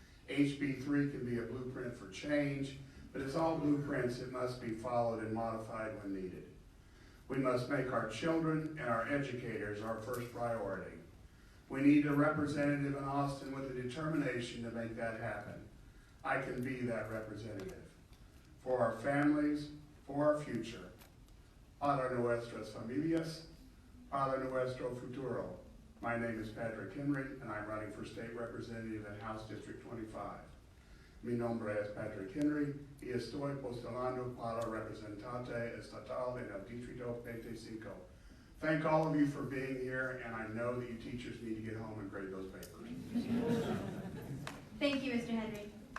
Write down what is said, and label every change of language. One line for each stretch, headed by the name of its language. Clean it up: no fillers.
English: HB 3 can be a blueprint for change, but as all blueprints, it must be followed and modified when needed. We must make our children and our educators our first priority. We need a representative in Austin with the determination to make that happen. I can be that representative. for our families, for our future.
Spanish: Para nuestras familias, para nuestro futuro.
English: My name is Patrick Henry, and I'm running for state representative in House District 25.
Spanish: Mi nombre es Patrick Henry y estoy postulando para representante estatal en el Distrito 25.
English: Thank all of you for being here, and I know that you teachers need to get home and grade those papers. Thank you, Mr. Henry.